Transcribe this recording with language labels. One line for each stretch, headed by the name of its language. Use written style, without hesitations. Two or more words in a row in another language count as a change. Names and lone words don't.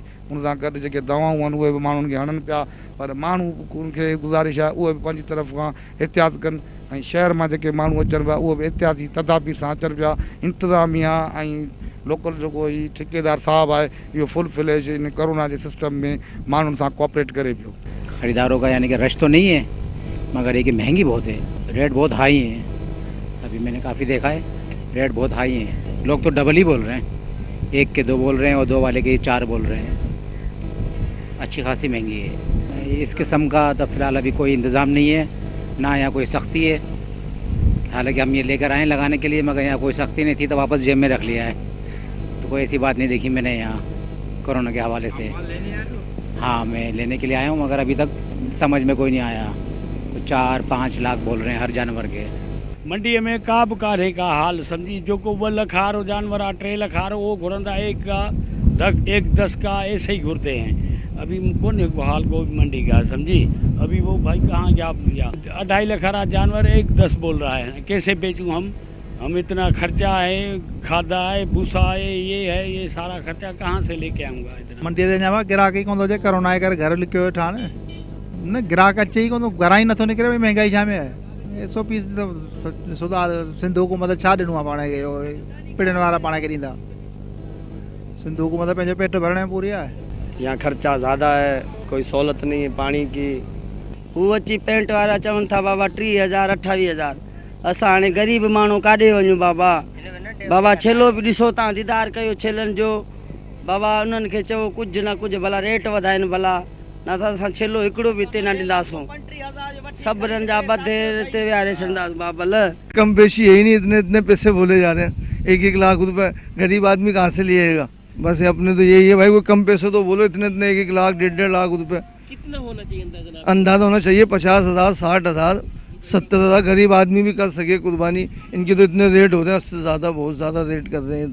Sindhi: उन सां गॾु जेके दवाऊं आहिनि उहे बि माण्हुनि खे हणनि पिया। पर माण्हू उनखे गुज़ारिश आहे उहे बि पंहिंजी तरफ़ खां एहतियात कनि। ऐं शहर मां जेके माण्हू अचनि पिया उहे बि एहतियाती तदाबीर सां अचनि पिया। इंतिज़ामिया ऐं लोकल जेको ही ठेकेदार साहब आहे, इहो
English: full flash
Sindhi: इन कोरोना जे सिस्टम में माण्हुनि सां कोऑपरेट करे पियो।
Hindi: ख़रीदारों का यानी कि रश तो नहीं है, मगर ये कि महंगी बहुत है, रेट बहुत हाई है। अभी मैंने काफ़ी देखा है, रेट बहुत हाई है। लोग तो डबल ही बोल रहे हैं, 1 के 2 बोल रहे हैं और 2 वाले के 4 बोल रहे हैं। अच्छी खासी महंगी है। इस किस्म का तो फ़िलहाल अभी कोई इंतज़ाम नहीं है, ना यहाँ कोई सख्ती है। हालांकि हम ये लेकर आए लगाने के लिए, मगर यहाँ कोई सख्ती नहीं थी तो वापस जेब में रख लिया है। तो कोई ऐसी बात नहीं देखी मैंने यहाँ कोरोना के हवाले से। हाँ, मैं लेने के लिए आया हूँ, मगर अभी तक समझ में कोई नहीं आया। तो 4-5 लाख बोल रहे हैं हर जानवर के।
Sindhi: मंडी में का बि कान्हे का हाल सम्झी, जेको 2 लख वारो जानवर आहे, 3 लख वारो वो घुरंदा, 1-10
Hindi: का ऐसे ही घुरते हैं। अभी कौन है हाल को मंडी का समझी। अभी वो भाई कहाँ गया 2.5 लाख वाला जानवर 1-10 बोल रहा है, कैसे बेचूँ हम इतना खर्चा है, खादा है, भूसा है, ये है, ये सारा खर्चा कहाँ से लेके आऊँगा इतना।
Sindhi: मंडी ते जावा गिराक ही कोन थो अचे, कोरोना जे करे घर लिखियो वेठा आहिनि न, गिराक अचे ई कोन थो, घरां ई नथो निकिरे। भई महांगाई छा में आहे। SOPs सुधार सिंध हुकूमत छा ॾिनो आहे पाण खे, पिड़नि वारा पाण खे ॾींदा। सिंध हुकूमत पंहिंजो पेट भरण में पूरी आहे।
Hindi: यहाँ खर्चा ज़्यादा है, कोई सहूलत नहीं है पानी की।
Sindhi: वो अची पेंट वारा चवन था बाबा 30,000 28,000, असां हाणे ग़रीब माण्हू काॾे वञूं बाबा। बाबा छेलो बि ॾिसो तव्हां दीदार कयो छेलनि जो। बाबा उन्हनि खे चओ कुझु न कुझु भला रेट वधाइनि भला, न त असां छेलो हिकिड़ो बि हिते न ॾींदासूं। सभिनीनि जा ॿधे हिते विहारे छॾींदासीं बाबल।
Hindi: कम पेशी है ही नहीं, इतने इतने पैसे बोले जा रहे हैं। 1-1 लाख रुपए गरीब आदमी कहाँ से लिएगा? बस अपने तो यही है भाई, कोई कम पैसे तो बोलो। इतने इतने 1-1 लाख 1.5 लाख रुपए कितना होना चाहिए अंदाजा? अंदाजा होना चाहिए 50,000, 60,000, 70,000। गरीब आदमी भी कर सके कुर्बानी। इनके तो इतने रेट हो रहे हैं, उससे ज़्यादा बहुत ज़्यादा रेट कर रहे हैं।